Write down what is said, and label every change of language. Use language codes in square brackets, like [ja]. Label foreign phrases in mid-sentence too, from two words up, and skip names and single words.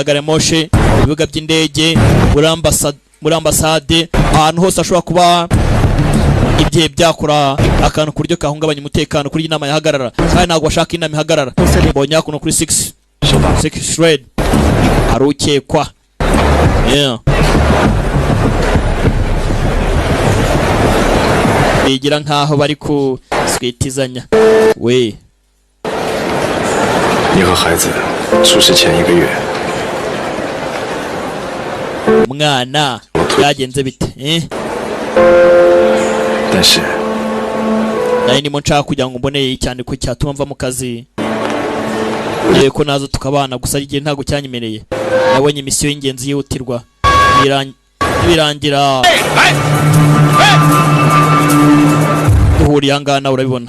[rw] gari ya moshi ibibuga by'indege muri ambasade ahantu hose ashobora kuba igihe byakora akantu ku buryo kahungabanya umutekano kuri inama yahagarara kandi ntabwo bashaka inama ihagarara mbonye hakuno kuri 6 shred hari ukekwa yeah bigira nkaho bari ku switizanya we [zh] 你和孩子出事前1个月， [rw] umwana byagenze bite [zh] 但是 [rw] nari ndimo nshaka kugira ngo mboneye cyane ko cyatuma mva mu kazi yewe ko nazo tukabana gusa igihe ntago cyanyemereye nabonye misiyo y'ingenzi yihutirwa birangira wuriye ahangaha nawe urabibona.